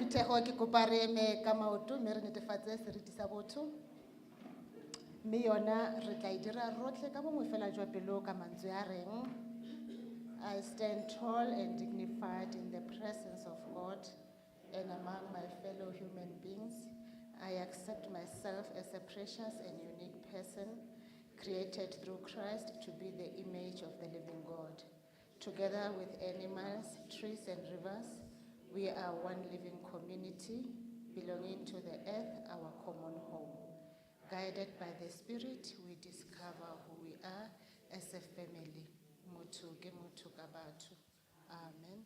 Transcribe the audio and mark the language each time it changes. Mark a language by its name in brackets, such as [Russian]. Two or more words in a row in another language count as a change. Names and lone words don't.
[Tswana] Phuthego ke kopa re eme ka maoto mme re netefatse seriti sa botho. Mme yona re tla e dira rotlhe ka bongwe fela jwa pelo ka mantswe a reng, [English] I stand tall and dignified in the presence of God and among my fellow human beings. I accept myself as a precious and unique person created through Christ to be the image of the living God. Together with animals, trees, and rivers, we are one living community belonging to the earth, our common home. Guided by the Spirit, we discover who we are as a family. [Tswana] Motho ke motho ka batho. Amen.